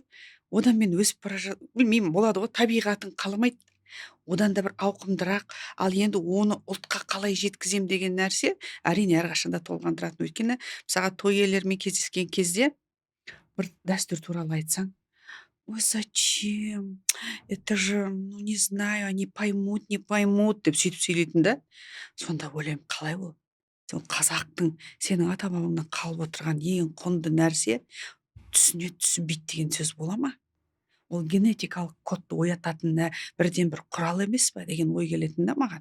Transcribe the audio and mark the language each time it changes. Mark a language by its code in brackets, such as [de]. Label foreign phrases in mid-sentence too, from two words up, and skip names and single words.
[kk] Одан мен өсіп білмеймін, болады ғой, табиғатың қаламайды. Одан да бір ауқымдырақ, ал енді оны ұлтқа қалай жеткізем деген нәрсе әрине әрқашанда толғандыратын. Өйткені мысалға той иелерімен кездескен кезде бір дәстүр туралы айтсаң, ой, [ru] зачем? Это же, ну, не знаю, они поймут, не поймут [kk] деп сөйтіп сөйлейтін да. Сонда ойлаймын, қалай ол? Сол қазақтың сенің ата бабаңнан қалып отырған ең құнды нәрсе түсінеді, түсінбейді деген сөз бола ма? Ол генетикалық кодты оятатын бірден бір құрал емес па деген ой келетін да маған.